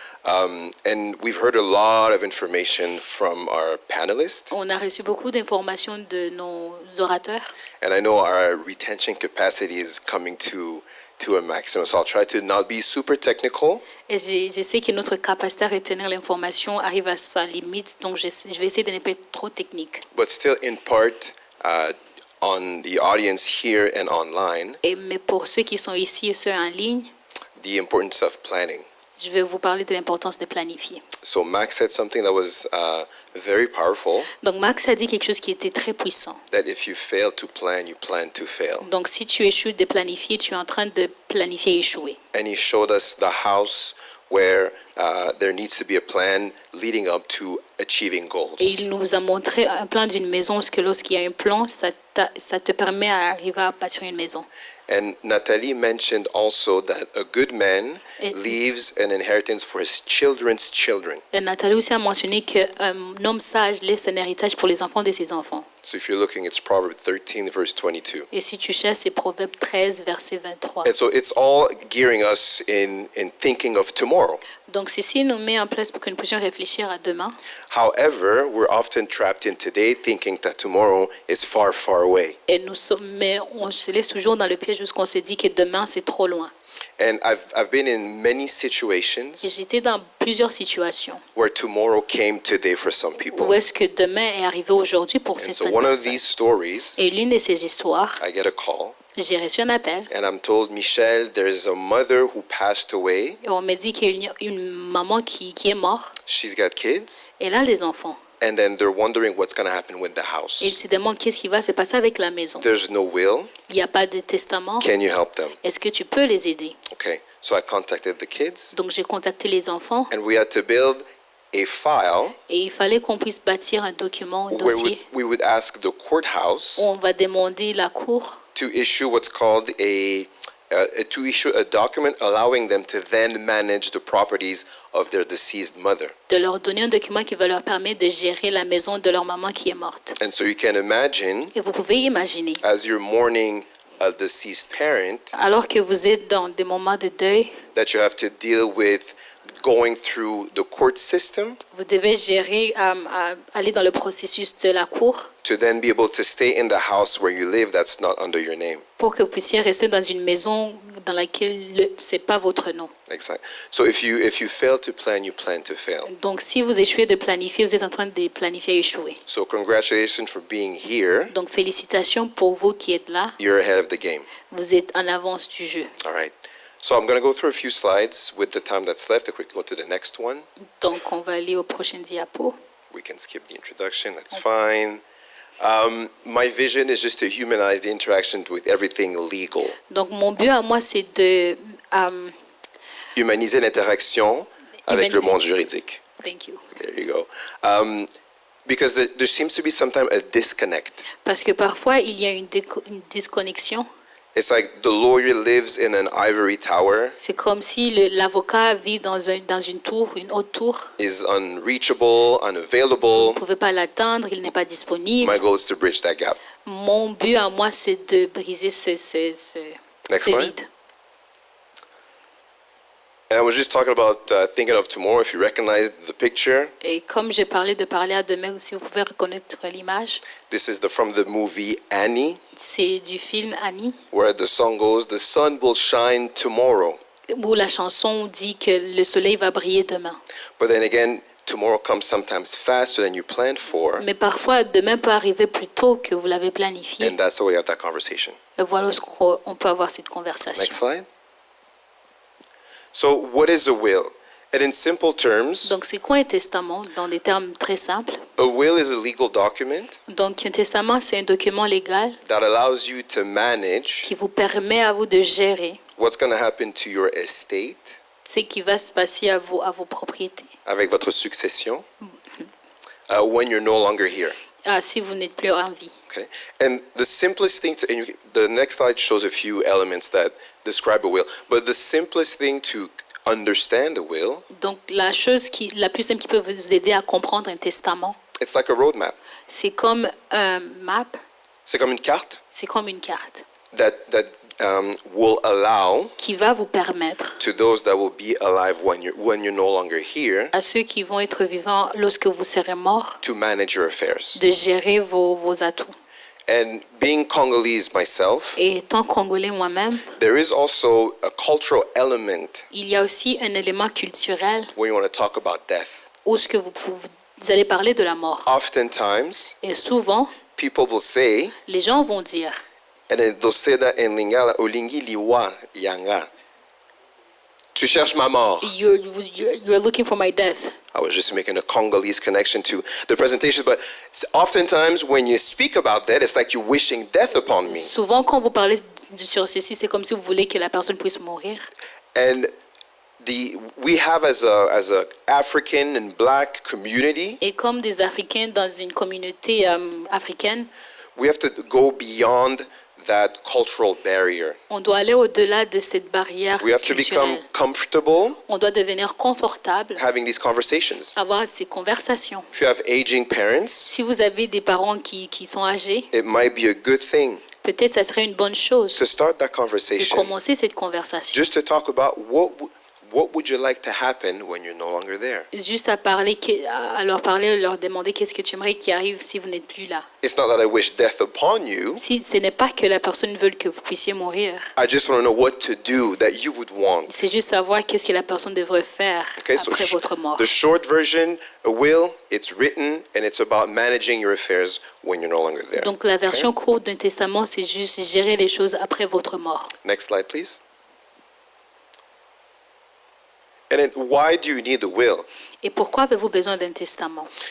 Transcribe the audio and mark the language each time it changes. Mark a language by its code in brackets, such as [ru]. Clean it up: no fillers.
[en] And we've heard a lot of information from our panelists, [fr] On a reçu beaucoup d'informations de nos orateurs [en] and I know our retention capacity is coming to a maximum. So I'll try to not be super technical, [fr] et je sais que notre capacité à retenir l'information arrive à sa limite, donc je vais essayer de ne pas être trop technique. [en] but still in part on the audience here and online, [fr] Mais pour ceux qui sont ici et ceux en ligne, [en] the importance of planning. [fr] je vais vous parler de l'importance de planifier. [en] So Max said something that was very powerful, [fr] Donc Max a dit quelque chose qui était très puissant. [en] that if you fail to plan, you plan to fail. [fr] Donc si tu échoues de planifier, tu es en train de planifier échouer. [en] And he showed us the house where there needs to be a plan leading up to achieving goals. [fr] Et il nous a montré un plan d'une maison, parce que lorsqu'il y a un plan, ça te permet d'arriver à bâtir une maison. [en] And Nathalie mentioned also that a good man [fr] Et- [en] leaves an inheritance for his children's children. [fr] Et Nathalie aussi a mentionné qu'un homme sage laisse un héritage pour les enfants de ses enfants. [en] So if you're looking, it's Proverbs 13, verse 22. [fr] Et si tu cherches, c'est Proverbe 13, verset 23. [en] And so it's all gearing us in thinking of tomorrow. [fr] Donc ceci nous met en place pour que nous puissions réfléchir à demain. [en] However, we're often trapped in today thinking that tomorrow is far, far away. [fr] Mais on se laisse toujours dans le piège jusqu'on se dit que demain c'est trop loin. [en] And I've been in many [fr] Et [en] situations [fr] j'étais dans plusieurs situations [en] where tomorrow came today for some people. [fr] où est-ce que demain est arrivé aujourd'hui pour [en] And so [fr] certaines [en] one of [fr] personnes. [en] these stories, [fr] Et l'une de ces histoires, [en] I get a call, [fr] j'ai reçu un appel [en] and I'm told, Michel, there's a mother who passed away. [fr] et on me dit qu'il y a une maman qui est morte. [en] She's got kids, [fr] Elle a des enfants. [en] and then they're wondering what's going to happen with the house. [fr] Et ils se demandent qu'est-ce qui va se passer avec la maison. [en] There's no will. [fr] Il n'y a pas de testament. [en] Can you help them? [fr] Est-ce que tu peux les aider? [en] Okay, so I contacted the kids, [fr] Donc j'ai contacté les enfants [en] and we had to build a file [fr] et il fallait qu'on puisse bâtir un document, un [en] where [fr] dossier, [en] we would ask the courthouse [fr] où on va demander la cour [en] to issue what's called to issue a document allowing them to then manage the properties of their deceased mother. [fr] de leur donner un document qui va leur permettre de gérer la maison de leur maman qui est morte. [en] And so you can imagine, [fr] Et vous pouvez imaginer, [en] as you're mourning a deceased parent, [fr] alors que vous êtes dans des moments de deuil, [en] that you have to deal with going through the court system [fr] vous devez gérer, aller dans le processus de la cour [en] to then be able to stay in the house where you live that's not under your name. [fr] pour que vous puissiez rester dans une maison dans laquelle ce n'est pas votre nom. [en] Exactly. So if you fail to plan, you plan to fail. [fr] Donc si vous échouez de planifier, vous êtes en train de planifier échouer. [en] So congratulations for being here. [fr] Donc félicitations pour vous qui êtes là. [en] You're ahead of the game. [fr] Vous êtes en avance du jeu. [en] All right. So I'm going to go through a few slides with the time that's left. If we can go to the next one, [fr] Donc on va aller au prochain diapo. [en] we can skip the introduction. That's fine. My vision is just to humanize the interaction with everything legal. [fr] Donc mon but à moi c'est de Humaniser l'interaction avec le Humaniser. monde juridique. [en] thank you. There you go. Because there seems to be sometimes a disconnect. [fr] Parce que parfois il y a une disconnexion. [en] It's like the lawyer lives in an ivory tower, [fr] C'est comme si l'avocat vit dans une tour, une haute tour. [en] is unreachable, [fr] Vous [en] unavailable. [fr] ne pouvez pas l'atteindre, il n'est pas disponible. [en] My goal is to bridge that gap. [fr] Mon but à moi c'est de briser ce [en] Next slide. [fr] vide. [en] And I was just talking about thinking of tomorrow. If you recognize the picture, [fr] Et comme j'ai parlé de parler à demain, si vous pouvez reconnaître l'image, [en] this is from the movie Annie, [fr] c'est du film Annie, [en] where the song goes, "The sun will shine tomorrow." [fr] où la chanson dit que le soleil va briller demain. [en] But then again, tomorrow comes sometimes faster than you planned for, [fr] Mais parfois, demain peut arriver plus tôt que vous l'avez planifié. [en] and that's how we have that conversation. [fr] Et voilà où on peut avoir cette conversation. [en] Next slide. So, what is a will? And in simple terms, [fr] Donc, c'est quoi un testament dans des termes très simples? [en] a will is a legal document [fr] Donc, un testament, c'est un document légal [en] that allows you to manage [fr] qui vous permet à vous de gérer [en] what's going to happen to your estate [fr] ce qui va se passer à vos propriétés. avec votre succession [en] when you're no longer here. [fr] Si vous n'êtes plus en vie. [en] Okay, and the simplest thing to, and the next slide shows a few elements that describe a will, but the simplest thing to understand a will, [fr] Donc, la plus simple qui peut vous aider à comprendre un testament, [en] it's like a roadmap. [fr] c'est comme un map, C'est comme une carte c'est comme une carte [en] that will allow [fr] qui va vous permettre [en] to those that will be alive when you're no longer here [fr] à ceux qui vont être vivants lorsque vous serez mort [en] to manage your affairs. [fr] de gérer vos atouts. [en] And being Congolese myself, [fr] Et étant congolais moi-même, [en] there is also a cultural element [fr] il y a aussi un élément culturel [en] when you want to talk about death. [fr] où ce que vous allez parler de la mort. [en] Oftentimes, [fr] Et souvent, [en] people will say, [fr] les gens vont dire, [en] and then they'll say that in Lingala, [ln] Olingi liwa yanga. [fr] Tu cherches ma mort. [en] you're looking for my death. I was just making a Congolese connection to the presentation, but oftentimes when you speak about that, it's like you're wishing death upon me. [fr] Souvent, quand vous parlez sur ceci, c'est comme si vous voulez que la personne puisse mourir. [en] And we have as a African and Black community, [fr] Et comme des Africains dans une communauté africaine, [en] we have to go beyond that cultural barrier. [fr] on doit aller au-delà de cette barrière [en] We have to become [fr] culturelle. [en] comfortable [fr] On doit devenir confortable, [en] having these conversations. [fr] avoir ces conversations. [en] If you have aging parents, [fr] Si vous avez des parents qui sont âgés, [en] it might be a good thing [fr] peut-être ça serait une bonne chose [en] to start that [fr] de [en] conversation, [fr] commencer cette conversation. [en] just to talk about what would you like to happen when you're no longer there. [fr] Juste à leur parler, leur demander qu'est-ce que tu aimerais qui arrive si vous n'êtes plus là. [en] It's not that I wish death upon you. [fr] Si ce n'est pas que la personne veut que vous puissiez mourir, [en] I just want to know what to do that you would want. [fr] c'est juste savoir qu'est-ce que la personne devrait faire [en] Okay, so [fr] après votre mort. [en] the short version, a will, it's written and it's about managing your affairs when you're no longer there. [fr] Donc la version courte d'un testament, c'est juste gérer les choses après votre mort. [en] Next slide, please. And then, why do you need a will? [fr] Et pourquoi avez-vous besoin d'un testament?